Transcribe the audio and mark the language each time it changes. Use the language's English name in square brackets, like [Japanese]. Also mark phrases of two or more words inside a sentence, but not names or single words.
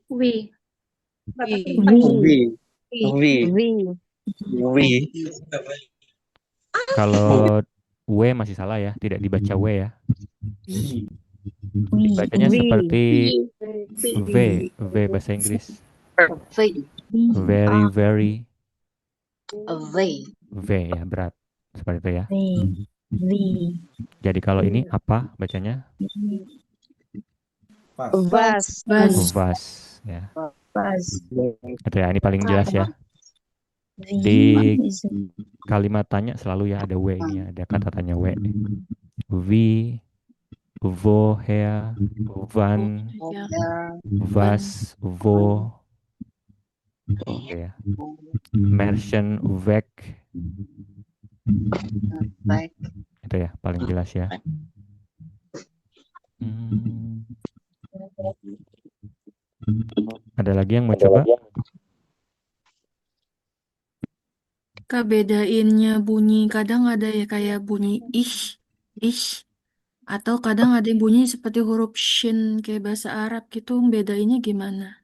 [German] Wie. [Indonesian] Kalau W masih salah ya. Tidak dibaca W ya. Dibacanya seperti V. V bahasa Inggris. [English] Very, very. [Indonesian] V ya, berat. Seperti itu ya. Jadi kalau ini apa bacanya? [German] Vas. [Indonesian] Vas ya. Itu ya, ini paling jelas ya. Di kalimat tanya selalu ya ada W ini ya, ada kata tanya W. [German] Wie, woher, wann, was, wo. [Indonesian] Oke ya. [German] Märchen, weg. [Indonesian] Itu ya, paling jelas ya. Ada lagi yang mau coba? Kak, bedainnya bunyi kadang ada ya kayak bunyi ish, atau kadang ada yang bunyi seperti huruf shin kayak bahasa Arab gitu, bedainnya gimana?